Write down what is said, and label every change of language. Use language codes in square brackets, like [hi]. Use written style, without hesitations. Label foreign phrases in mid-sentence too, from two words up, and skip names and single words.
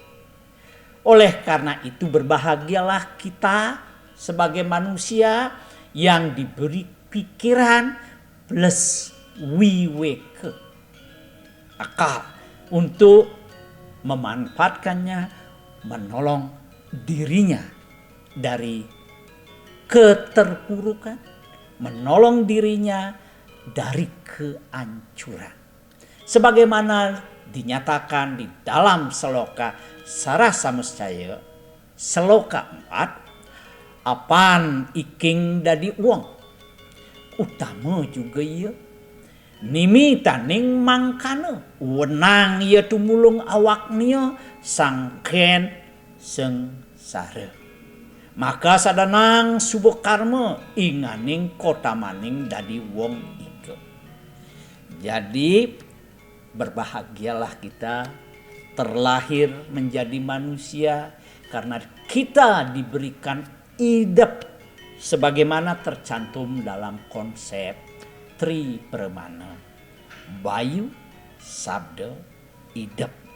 [id] Oleh karena itu berbahagialah kita sebagai manusia yang diberi pikiran plus wiweke, akal, untuk memanfaatkannya, menolong dirinya dari keterpurukan, menolong dirinya dari kehancuran. Sebagaimana dinyatakan di dalam Seloka Sarasamestaya, Seloka 4, [kaw] apan iking dadi uang utama juga ia nimi taning mangkana wenang ia tumulung awaknya sangken sengsara. Maka sadanang subuh karma inganing kota maning dadi wong ike. [id] Jadi berbahagialah kita terlahir menjadi manusia karena kita diberikan hidup sebagaimana tercantum dalam konsep Tri Permana, Bayu, Sabda, hidup.